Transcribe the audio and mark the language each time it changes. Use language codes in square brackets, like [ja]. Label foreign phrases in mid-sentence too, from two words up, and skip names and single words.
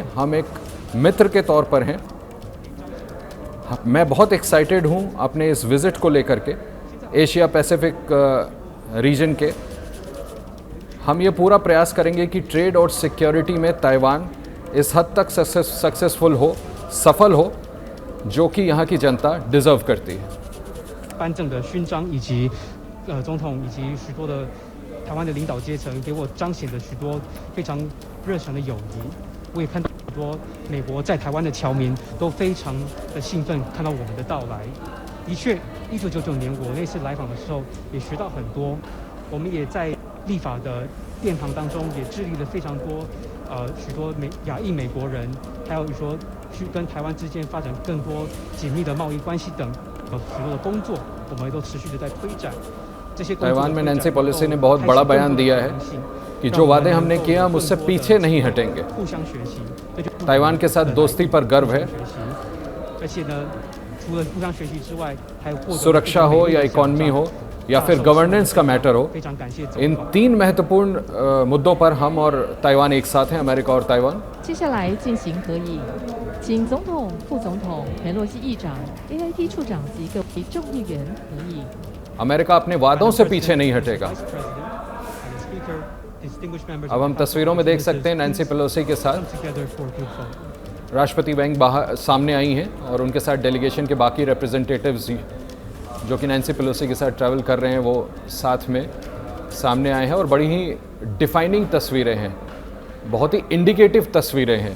[hi] हम एक मित्र के तौर पर हैं, मैं बहुत एक्साइटेड हूँ अपने इस विज़िट को लेकर के। एशिया पैसिफिक रीजन के हम ये पूरा प्रयास करेंगे कि ट्रेड और सिक्योरिटी में ताइवान इस हद तक सक्सेसफुल हो, सफल हो, जो कि यहाँ की जनता डिज़र्व करती है। [zh] 颁证的勋章以及总统以及许多的台湾的领导阶层给我彰显了许多非常热诚的友谊。我也看到很多美国在台湾的侨民都非常的兴奋看到我们的到来。的确，1999年我那次来访的时候也学到很多，我们也在立法的殿堂当中也致力了非常多许多亚裔美国人，还有说去跟台湾之间发展更多紧密的贸易关系等许多的工作，我们都持续的在推展。这些 [hi] ताइवान में नैन्सी पेलोसी ने बहुत बड़ा बयान दिया है कि जो वादे हमने किए हम उससे पीछे नहीं हटेंगे। ताइवान के साथ दोस्ती पर गर्व है। सुरक्षा हो या इकॉनमी हो या फिर गवर्नेंस का मैटर हो, इन तीन महत्वपूर्ण मुद्दों पर हम और ताइवान एक साथ हैं, अमेरिका और ताइवान। [zh] 接下来进行合议，请总统、副总统、佩洛西议长、AIT 处长及各位众议员合议。 [hi] अमेरिका अपने वादों से पीछे नहीं हटेगा। अब हम तस्वीरों में देख सकते हैं नैन्सी पेलोसी के साथ राष्ट्रपति वैंग बाहर सामने आई हैं और उनके साथ डेलीगेशन के बाकी रिप्रेजेंटेटिव्स जो कि नैन्सी पेलोसी के साथ ट्रैवल कर रहे हैं वो साथ में सामने आए हैं और बड़ी ही डिफाइनिंग तस्वीरें हैं, बहुत ही इंडिकेटिव तस्वीरें हैं।